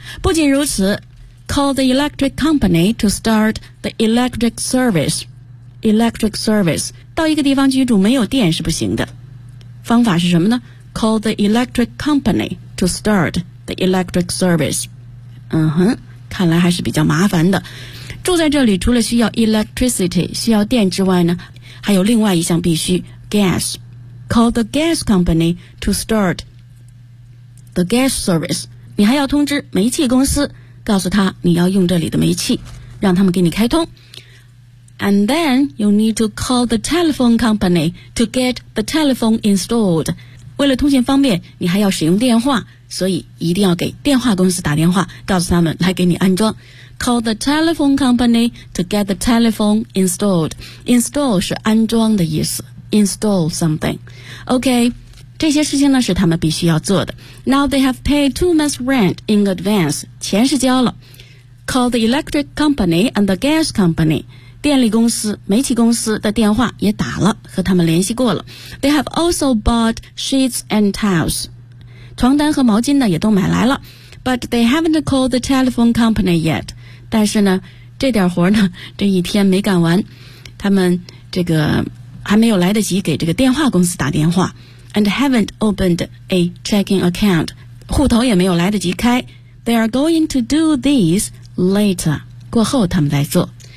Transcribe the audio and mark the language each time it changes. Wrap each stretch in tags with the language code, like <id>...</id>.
<zh>不仅如此，</zh> <en>Call the electric company to start the electric service. Electric service,</en> <zh>到一个地方居住没有电是不行的。方法是什么呢？</zh> <en>Call the electric company to startThe electric service.</en> <zh>嗯哼，看来还是比较麻烦的。住在这里除了需要 electricity, 需要电之外呢，还有另外一项必须， gas.</zh> <en>Call the gas company to start the gas service.</en> <zh>你还要通知煤气公司，告诉他你要用这里的煤气，让他们给你开通。</zh> <en>And then you need to call the telephone company to get the telephone installed.</en> <zh>为了通信方便，你还要使用电话，所以一定要给电话公司打电话，告诉他们来给你安装。</zh> <en>Call the telephone company to get the telephone installed.</en> <zh>Install 是安装的意思，</zh> <en>install something.</en> <zh>OK, 这些事情呢是他们必须要做的。</zh> <en>Now they have paid 2 months rent in advance.</en> <zh>钱是交了。</zh> <en>Call the electric company and the gas company.</en> <zh>电力公司、煤气公司的电话也打了，和他们联系过了。</zh> <en>They have also bought sheets and towels.</en> <zh>床单和毛巾呢也都买来了。</zh> <en>But they haven't called the telephone company yet.</en> <zh>但是呢这点活呢这一天没干完，他们这个还没有来得及给这个电话公司打电话。</zh> <en>And haven't opened a checking account.</en> <zh>户头也没有来得及开。</zh> <en>They are going to do these later.</en> <zh>过后他们再做。</zh>